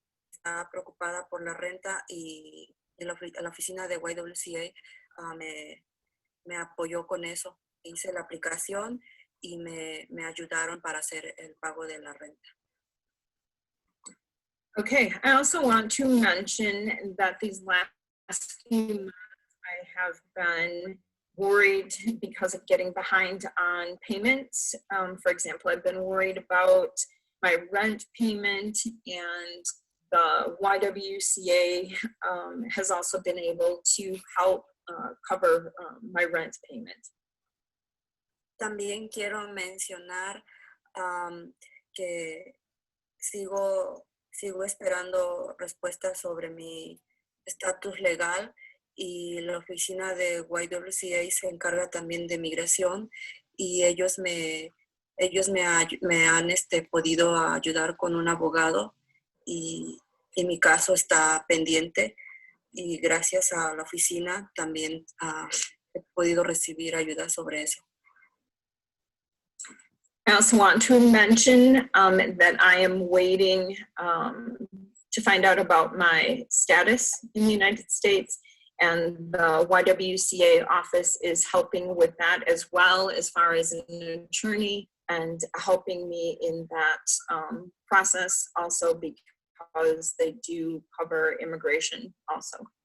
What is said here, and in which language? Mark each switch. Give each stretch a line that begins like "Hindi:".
Spanish: Estaba preocupada por la renta y la oficina de YWCA me apoyó con eso. Hice la aplicación y me ayudaron para hacer el pago de la renta.
English: Okay, I also want to mention that these last few months I have been worried because of getting behind on payments. For example, I've been worried about my rent payment, and the YWCA has also been able to help cover my rent payment.
Spanish: También quiero mencionar que sigo esperando respuestas sobre mi estatus legal y la oficina de YWCA se encarga también de migración y ellos me han podido ayudar con un abogado y mi caso está pendiente y gracias a la oficina también he podido recibir ayuda sobre eso.
English: I also want to mention that I am waiting to find out about my status in the United States, and the YWCA office is helping with that as well, as far as an attorney, and helping me in that process also because they do cover immigration also.